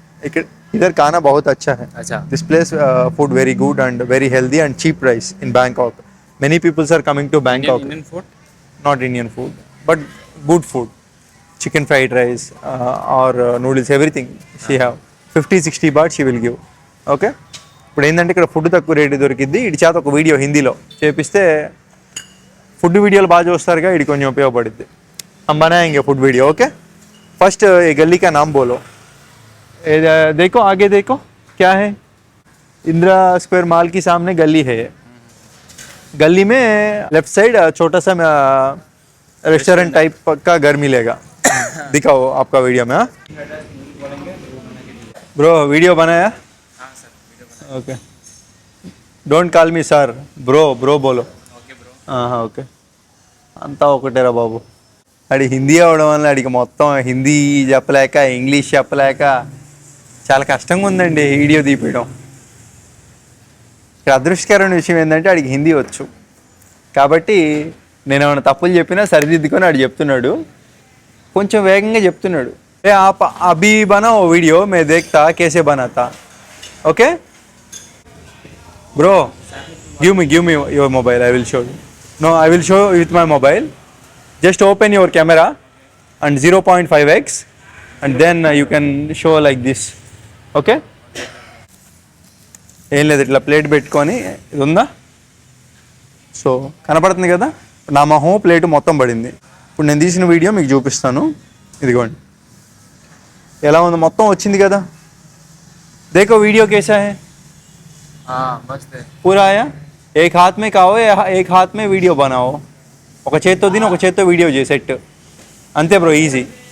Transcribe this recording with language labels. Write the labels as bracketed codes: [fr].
[te] ఇక్కడ [hi] इधर खाना बहुत अच्छा है. [en] This place food very good and very healthy and cheap price in Bangkok. Many people are coming to Bangkok. Indian food? Not Indian food, but good food. Chicken fried rice or noodles, everything she have. 50-60 baht she will give. Okay. [te] ఇప్పుడు ఏంటంటే ఇక్కడ food తక్కువ rate దొరికిద్ది. ఇటు చేత ఒక video హిందీలో చేపిస్తే food వీడియోలు బాగా చూస్తారుగా, ఇది కొంచెం ఉపయోగపడుద్ది. [hi] हम बनाएंगे फूड वीडियो. ओके. फर्स्ट ये गली का नाम बोलो. देखो आगे देखो क्या है. इंदिरा स्क्वायर मॉल के सामने गली है. गली में लेफ्ट साइड छोटा सा रेस्टोरेंट टाइप का घर मिलेगा. दिखाओ आपका वीडियो में. ब्रो वीडियो बनाया? Okay. [en] don't call me sir, bro bro [hi] बोलो. [te] हाँ ఓకే. అంతా ఒకటేరా బాబు. అడి హిందీ అవడం వల్ల అడిగి మొత్తం హిందీ చెప్పలేక ఇంగ్లీష్ చెప్పలేక చాలా కష్టంగా ఉందండి వీడియో తీపియడం. ఇక్కడ అదృష్టకరమైన విషయం ఏంటంటే అడిగి హిందీ వచ్చు కాబట్టి నేను ఏమైనా తప్పులు చెప్పినా సరిదిద్దుకొని ఆడు చెప్తున్నాడు, కొంచెం వేగంగా చెప్తున్నాడు. [hi] ఏ आप अभी बनाओ वीडियो मैं देखता कैसे बनाता. [en] Okay bro, give me your mobile, I will show you. No, I will show with my mobile. Just open your camera and 0.5x and then you can show like this. Okay. [te] ఏం లేదు, ఇట్లా plate పెట్టుకొని ఇది ఉందా, so కనపడుతుంది కదా, నా మొహం ప్లేట్ మొత్తం పడింది. ఇప్పుడు నేను తీసిన వీడియో మీకు చూపిస్తాను. ఇదిగోండి ఎలా ఉంది, మొత్తం వచ్చింది కదా. [hi] देखो वीडियो कैसा है. हाँ मस्त है. पूरा आया. एक हाथ में खाओ, एक हाथ में वीडियो बनाओ. [te] ఒక చేత్తో తిని ఒక చేత్తో వీడియో చేసి సెట్ అంతే బ్రో, ఈజీ.